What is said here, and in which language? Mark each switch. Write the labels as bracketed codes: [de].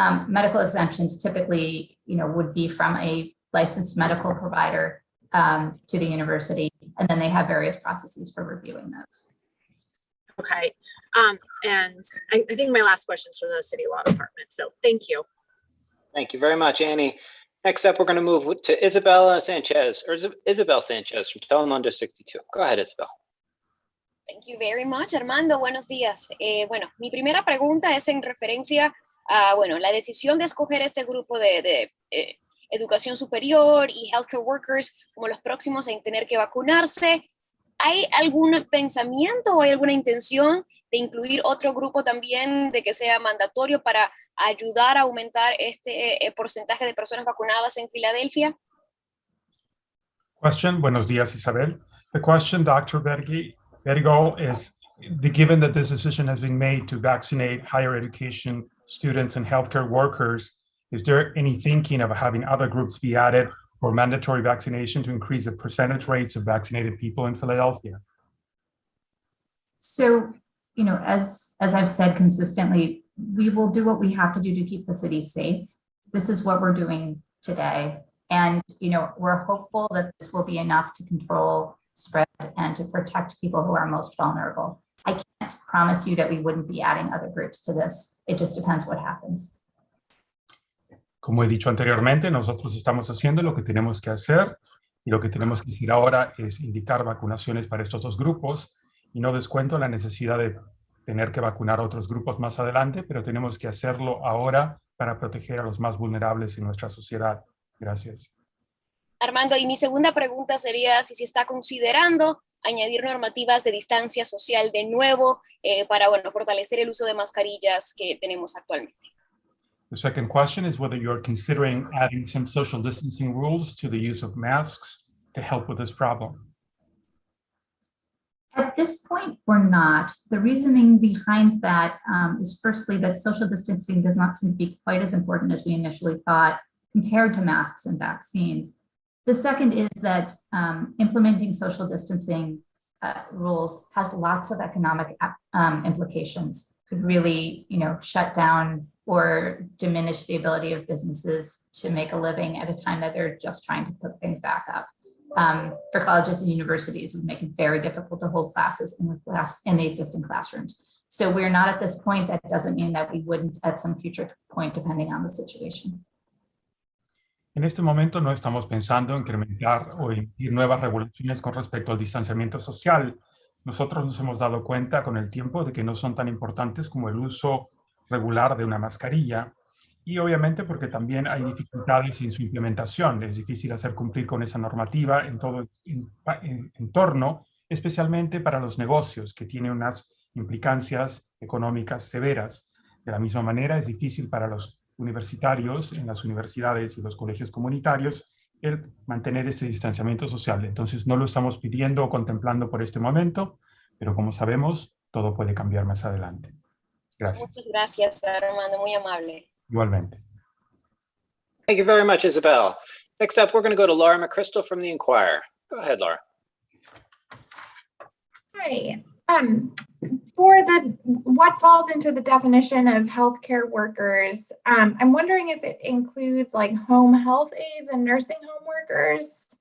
[en] Medical exemptions typically, would be from a licensed medical provider to the university, and then they have various processes for reviewing those. Okay, and I think my last question is for the city law department, so thank you. Thank you very much, Annie. Next up, we're going to move to Isabel Sanchez from Telemundo 62. Go ahead, Isabel. Thank you very much, Armando. [es] Buenos días. Bueno, mi primera pregunta es en referencia a, la decisión de escoger este grupo de educación superior y healthcare workers como los próximos en tener que vacunarse. ¿Hay algún pensamiento o hay alguna intención de incluir otro grupo también, de que sea mandatorio para ayudar a aumentar este porcentaje de personas vacunadas en Filadelfia? [en] Question. [es] Buenos días, Isabel. [en] The question, Dr. Bedigal, is given that this decision has been made to vaccinate higher education students and healthcare workers, is there any thinking of having other groups be added or mandatory vaccination to increase the percentage rates of vaccinated people in Philadelphia? So, as I've said consistently, we will do what we have to do to keep the city safe. This is what we're doing today. And, we're hopeful that this will be enough to control spread and to protect people who are most vulnerable. I can't promise you that we wouldn't be adding other groups to this. It just depends what happens. [es] Como he dicho anteriormente, nosotros estamos haciendo lo que tenemos que hacer y lo que tenemos que hacer ahora es indicar vacunaciones para estos dos grupos y no descuento la necesidad de tener que vacunar a otros grupos más adelante, pero tenemos que hacerlo ahora para proteger a los más vulnerables en nuestra sociedad. Gracias. Armando, y mi segunda pregunta sería si se está considerando añadir normativas de distancia social de nuevo para, fortalecer el uso de mascarillas que tenemos actualmente. [en] The second question is whether you're considering adding some social distancing rules to the use of masks to help with this problem. At this point, we're not. The reasoning behind that is firstly that social distancing does not seem to be quite as important as we initially thought compared to masks and vaccines. The second is that implementing social distancing rules has lots of economic implications. Could really, shut down or diminish the ability of businesses to make a living at a time that they're just trying to put things back up. For colleges and universities, it would make it very difficult to hold classes in the existing classrooms. So we're not at this point. That doesn't mean that we wouldn't at some future point, depending on the situation. [es] En este momento no estamos pensando en incrementar o emitir nuevas regulaciones con respecto al distanciamiento social. Nosotros nos hemos dado cuenta con el tiempo de que no son tan importantes como el uso regular de una mascarilla y obviamente porque también hay dificultades en su implementación. Es difícil hacer cumplir con esa normativa en todo entorno, especialmente para los negocios que tienen unas implicancias económicas severas. De la misma manera, es difícil para los universitarios en las universidades y los colegios comunitarios el mantener ese distanciamiento social. Entonces no lo estamos pidiendo o contemplando por este momento, pero como sabemos, todo puede cambiar más adelante. Gracias. Muchas gracias, Armando, muy amable. Igualmente. [en] Thank you very much, Isabel. Next up, we're going to go to Laura McChrystal from the Inquirer. Go ahead, Laura. Hi. For what falls into the definition of healthcare workers, I'm wondering if it includes like home health aides and nursing home workers.